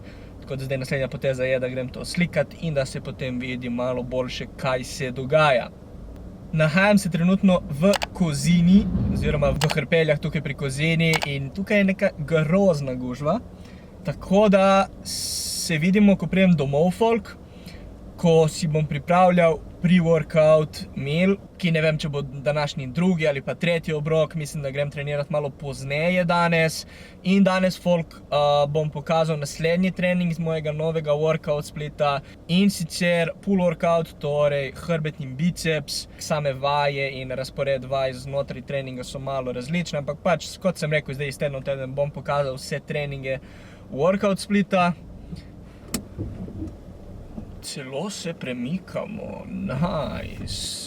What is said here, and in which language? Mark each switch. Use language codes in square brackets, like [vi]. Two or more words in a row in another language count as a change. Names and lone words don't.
[sl] Tako da zdaj naslednja poteza je, da grem to slikati in da se potem vidi malo boljše, kaj se dogaja. Nahajam se trenutno v Kozini, oziroma v Hrpeljah tukaj pri Kozini, in tukaj je neka grozna gužva. Tako da se vidimo, ko pridem domov, folk, ko si bom pripravljal [en] pre-workout meal, [sl] ki ne vem, če bo današnji drugi ali pa tretji obrok. Mislim, da grem trenirati malo pozneje danes. In danes, folk, bom pokazal naslednji trening z mojega novega [en] workout splita. [sl] In sicer [en] pull workout, [sl] torej hrbet in biceps. Same vaje in razpored vaj znotraj treninga so malo različne, ampak pač, kot sem rekel, zdaj iz tedna v teden bom pokazal vse treninge [en] workout splita. [sl] Celo se premikamo, nice.